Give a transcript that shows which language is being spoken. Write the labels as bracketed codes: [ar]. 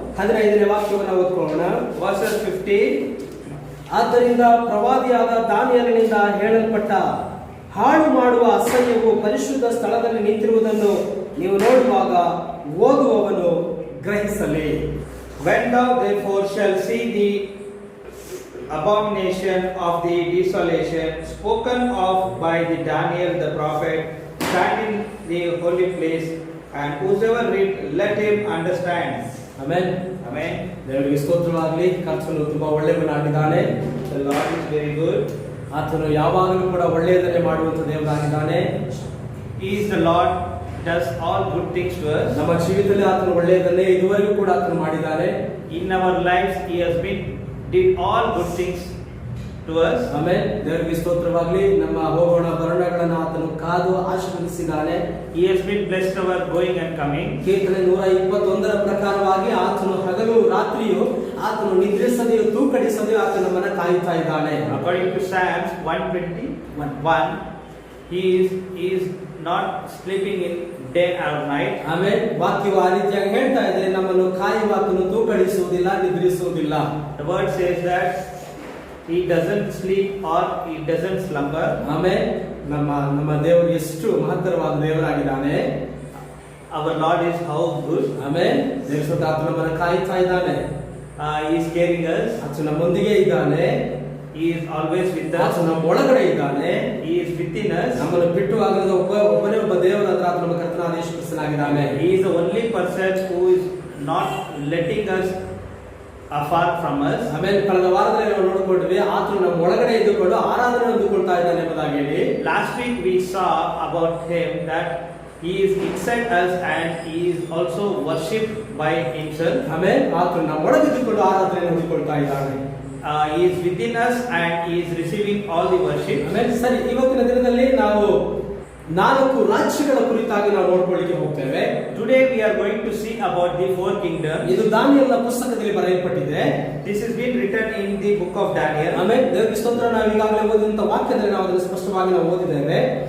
[kn] 15ನೇ ವಾಕ್ಯವನ್ನು ಓದಿಕೊಳ್ಳೋಣ. [en] Verses 15. [kn] ಆದ್ದರಿಂದ ಪ್ರವಾದಿಯಾದ ದಾನಿಯೇಲನಿಂದ ಹೇಳಲ್ಪಟ್ಟ ಹಾಳು ಮಾಡುವ ಅಸಹ್ಯವು ಪರಿಶುದ್ಧ ಸ್ಥಳದಲ್ಲಿ ನಿಂತಿರುವುದನ್ನು ನೀವು ನೋಡುವಾಗ ಓದುವವನು ಗ್ರಹಿಸಲಿ. [en] When thou therefore shalt see the abomination of the desolation spoken of by the Daniel the prophet stand in the holy place, and whosoever read, let him understand. [kn] Amen. [en] Amen. [kn] ದೇವರಿಗೆ ಸ್ತೋತ್ರವಾಗಲಿ. ಕರ್ತನು ತುಂಬಾ ಒಳ್ಳೆಯವನಾಗಿದ್ದಾನೆ. [en] The Lord is very good. [kn] ಆತನು ಯಾವಾಗಲೂ ಕೂಡ ಒಳ್ಳೆಯದನ್ನೇ ಮಾಡುವಂತ ದೇವರಾಗಿದ್ದಾನೆ. [en] He is the Lord, does all good things to us. [kn] ನಮ್ಮ ಜೀವಿತದಲ್ಲಿ ಆತನು ಒಳ್ಳೆಯದನ್ನೇ ಇದುವರೆಗೂ ಕೂಡ ಆತನು ಮಾಡಿದ್ದಾನೆ. [en] In our lives he has did all good things to us. [kn] Amen. ದೇವರಿಗೆ ಸ್ತೋತ್ರವಾಗಲಿ. ನಮ್ಮ ಹೋಗೋಣ ಬರೋಣಗಳನ್ನು ಆತನು ಕಾದು ಆಶೀರ್ವದಿಸಿದ್ದಾನೆ. [en] He has been blessed our going and coming. [kn] ಕೀರ್ತನೆ 121ರ ಪ್ರಕಾರವಾಗಿ ಆತನು ಹಗಲು ರಾತ್ರಿಯು ಆತನು ನಿದ್ರಿಸದೆಯೂ ತೂಕಡಿಸದೆಯೂ ಆತನ ನಮ್ಮನ್ನು ಕಾಯುತ್ತಾ ಇದ್ದಾನೆ. [en] According to Psalms 121, he is not sleeping in day or night. [kn] Amen. ವಾಕ್ಯವು ಆ ರೀತಿಯಾಗಿ ಹೇಳ್ತಾ ಇದೆ, ನಮ್ಮನ್ನು ಕಾಯುವ ಆತನು ತೂಕಡಿಸುವುದಿಲ್ಲ, ನಿದ್ರಿಸುವುದಿಲ್ಲ. [en] The word says that he doesn't sleep or he doesn't slumber. [kn] Amen. ನಮ್ಮ ದೇವರು ಎಷ್ಟು ಮಹತ್ತರವಾದ ದೇವರಾಗಿದ್ದಾನೆ. [en] Our Lord is how good. [kn] Amen. ದೇವರು ಆತನು ನಮ್ಮನ್ನು ಕಾಯುತ್ತಾ ಇದ್ದಾನೆ. [en] He is carrying us. [kn] ಆತನು ನಮ್ಮೊಂದಿಗೆ ಇದ್ದಾನೆ. [en] He is always with us. [kn] ಆತನು ನಮ್ಮ ಒಳಗಡೆ ಇದ್ದಾನೆ. [en] He is within us. [kn] ನಮ್ಮನ್ನು ಬಿಟ್ಟು ಆಗದ ಒಬ್ಬನೇ ಒಬ್ಬ ದೇವರು ಅಂದ್ರೆ ಆತನು ನಮ್ಮ ಕರ್ತನಾದ ಯೇಸು ಕ್ರಿಸ್ತನಾಗಿದ್ದಾನೆ. [en] He is the only person who is not letting us afar from us. [kn] ಆಮೇಲೆ ಕಳೆದ ವಾರದಲ್ಲಿ ನಾವು ನೋಡಿಕೊಂಡ್ವಿ, ಆತನು ನಮ್ಮ ಒಳಗಡೆ ಇದ್ದುಕೊಂಡು ಆರಾಧನೆ ಹೊಂದಿಕೊಳ್ತಾ ಇದ್ದಾನೆ ಎಂಬುದಾಗಿ ಹೇಳಿ. [en] Last week we saw about him that he is inside us and he is also worshipped by himself. [kn] ಆಮೇಲೆ ಆತನು ನಮ್ಮ ಒಳಗಿದ್ದುಕೊಂಡು ಆರಾಧನೆ ಹೊಂದಿಕೊಳ್ತಾ ಇದ್ದಾನೆ. [en] He is within us and he is receiving all the worship. [kn] ಆಮೇಲೆ ಸರಿ, ಇವತ್ತಿನ ದಿನದಲ್ಲಿ ನಾವು 4 ರಾಜ್ಯಗಳ ಕುರಿತಾಗಿ ನಾವು ನೋಡ್ಕೊಳ್ಳಿಕ್ಕೆ ಹೋಗ್ತೇವೆ. [en] Today we are going to see about the 4 kingdoms. [kn] ಇದು ದಾನಿಯೇಲನ ಪುಸ್ತಕದಲ್ಲಿ ಬರೆಯಲ್ಪಟ್ಟಿದೆ. [en] This has been written in the book of Daniel. [kn] ಆಮೇಲೆ ದೇವರ ಸ್ತೋತ್ರ, ನಾವು ಈಗಾಗಲೇ ಓದಿದಂತ ವಾಕ್ಯದಲ್ಲಿ ನಾವು ಅದನ್ನು ಸ್ಪಷ್ಟವಾಗಿ ನಾವು ಓದಿದ್ದೇವೆ.